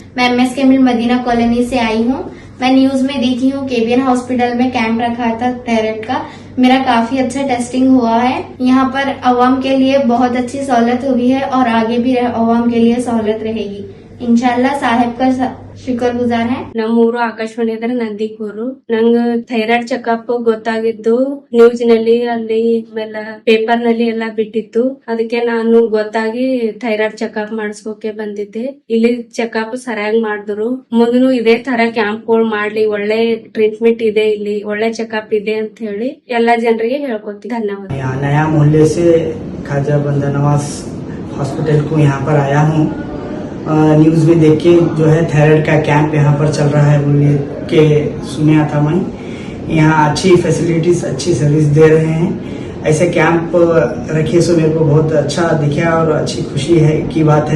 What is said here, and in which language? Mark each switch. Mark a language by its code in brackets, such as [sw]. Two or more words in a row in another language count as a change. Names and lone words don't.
[hi] मैं MS कैमिल मदीना कॉलोनी से आई हूँ। मैं न्यूज में देखी हूँ KBN हॉस्पिटल में कैंप रखा था थायराइड का। मेरा काफी अच्छा टेस्टिंग हुआ है। यहाँ पर अवाम के लिए बहुत अच्छी सहूलत हुई है और आगे भी अवाम के लिए सहूलत रहेगी। इंशाल्लाह साहेब का शुक्रगुजार है। [kn] ನಮ್ಮೂರು ಆಕಾಶವಾಣಿ ಅಂದ್ರೆ ನಂದಿಕೂರು. ನಂಗ ಥೈರಾಯ್ಡ್ ಚೆಕಪ್ ಗೊತ್ತಾಗಿದ್ದು ನ್ಯೂಸ್ ನಲ್ಲಿ ಅಲ್ಲಿ ಆಮೇಲೆ ಪೇಪರ್ ನಲ್ಲಿ ಎಲ್ಲ ಬಿಟ್ಟಿತ್ತು. ಅದಕ್ಕೆ ನಾನು ಗೊತ್ತಾಗಿ ಥೈರಾಯ್ಡ್ ಚೆಕಪ್ ಮಾಡಿಸ್ಕೋಕೆ ಬಂದಿದ್ದೆ. ಇಲ್ಲಿ ಚೆಕಪ್ ಸರಿಯಾಗಿ ಮಾಡಿದ್ರು. ಮುಂದೂ ಇದೇ ತರ ಕ್ಯಾಂಪ್ಗಳು ಮಾಡ್ಲಿ, ಒಳ್ಳೆ ಟ್ರೀಟ್ಮೆಂಟ್ ಇದೆ, ಇಲ್ಲಿ ಒಳ್ಳೆ ಚೆಕಪ್ ಇದೆ ಅಂತ ಹೇಳಿ ಎಲ್ಲಾ ಜನರಿಗೆ ಹೇಳ್ಕೊತೀನಿ. ಧನ್ಯವಾದ. [hi] नया मोहल्ले से ख्वाजा बंदा नवाज हॉस्पिटल को यहाँ पर आया हूँ। न्यूज़ में देख के जो है थायराइड का कैंप यहाँ पर चल रहा है बोल के सुना था मैं। यहाँ अच्छी फैसिलिटीज, अच्छी सर्विस दे रहे हैं। ऐसे कैंप रखे सो मेरे को बहुत अच्छा दिखा और अच्छी खुशी है की बात है।